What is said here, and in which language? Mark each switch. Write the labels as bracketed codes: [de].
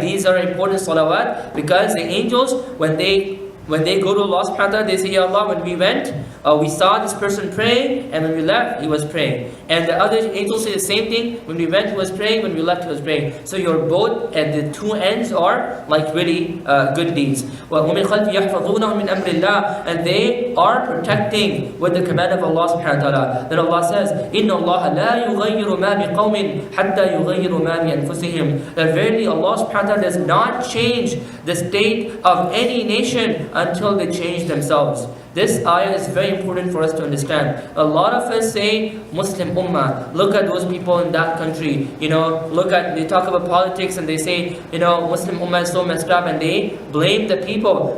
[en] These are important salawat because the angels, when they go to Allah subhanahu wa ta'ala, they say, Ya Allah, when we went, we saw this person praying, and when we left, he was praying. And the other angels say the same thing. When we went, he was praying. When we left, he was praying. So your both at the two ends are like really good deeds. [ar] وَهُمْ مِنْ خَلْفِ يَحْفَظُونَهُ مِنْ أَمْرِ اللَّهِ. [en] And they are protecting with the command of Allah subhanahu wa ta'ala. Then Allah says, [ar] إِنَّ اللَّهَ لَا يُغَيِّرُ مَا بِقَوْمٍ حَتَّى يُغَيِّرُ مَا بِأَنفُسِهِمْ. [en] That verily Allah subhanahu wa ta'ala does not change the state of any nation until they change themselves. This ayah is very important for us to understand. A lot of us say Muslim Ummah. Look at those people in that country. They talk about politics and they say, Muslim Ummah is so messed up and they blame the people.